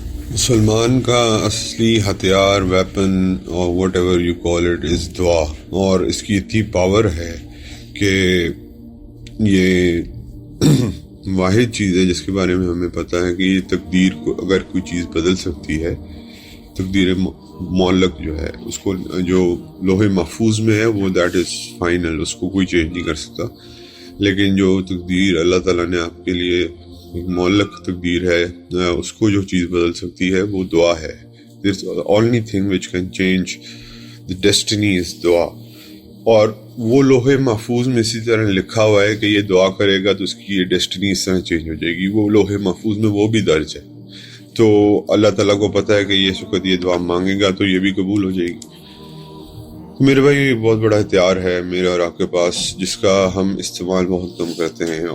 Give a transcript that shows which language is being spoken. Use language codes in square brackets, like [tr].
[ur] مسلمان کا اصلی ہتھیار، ویپن اور [en] whatever you call it is [ur] دعا، اور اس کی اتنی پاور ہے کہ یہ واحد چیز ہے جس کے بارے میں ہمیں پتہ ہے کہ یہ تقدیر کو اگر کوئی چیز بدل سکتی ہے، تقدیر معلق جو ہے اس کو جو لوح محفوظ میں ہے وہ [en] that is final, [ur] اس کو کوئی چینج نہیں کر سکتا. لیکن جو تقدیر اللہ تعالیٰ نے آپ کے لیے ایک معلق تقدیر ہے، اس کو جو چیز بدل سکتی ہے وہ دعا ہے. [en] There's only thing which can change the destiny is دعا. [ur] اور وہ لوح محفوظ میں اسی طرح لکھا ہوا ہے کہ یہ دعا کرے گا تو اس کی یہ ڈیسٹنی اس طرح چینج ہو جائے گی. وہ لوح محفوظ میں وہ بھی درج ہے. تو اللہ تعالیٰ کو پتہ ہے کہ یہ وقت یہ دعا مانگے گا تو یہ بھی قبول ہو جائے گی. میرے بھائی یہ بہت بڑا ہتھیار ہے میرے اور آپ کے پاس، جس کا ہم استعمال بہت کم کرتے ہیں.